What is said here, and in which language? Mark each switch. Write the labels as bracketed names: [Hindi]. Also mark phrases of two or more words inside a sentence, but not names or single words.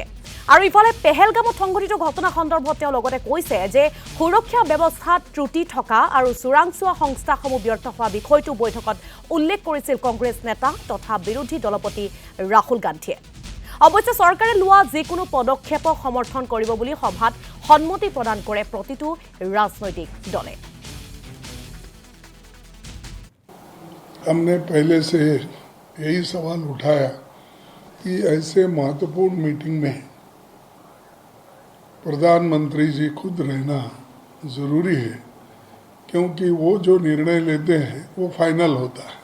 [Assamese] আৰু ইফালে পেহেলগামত সংঘটিত ঘটনা সন্দৰ্ভত তেওঁ লগতে কৈছে যে সুৰক্ষা ব্যৱস্থাত ত্ৰুটি থকা আৰু চোৰাংচোৱা সংস্থাসমূহ ব্যৰ্থ হোৱা বিষয়টো বৈঠকত উল্লেখ কৰিছিল কংগ্ৰেছ নেতা তথা বিৰোধী দলপতি ৰাহুল গান্ধীয়ে। অৱশ্যে চৰকাৰে লোৱা যিকোনো পদক্ষেপক সমৰ্থন কৰিব বুলি সভাত সন্মতি প্ৰদান কৰে প্ৰতিটো ৰাজনৈতিক দলে। [Hindi] हमने पहले से यही सवाल उठाया कि ऐसे महत्वपूर्ण मीटिंग में प्रधानमंत्री जी खुद रहना ज़रूरी है, क्योंकि वो जो निर्णय लेते हैं वो फाइनल होता है।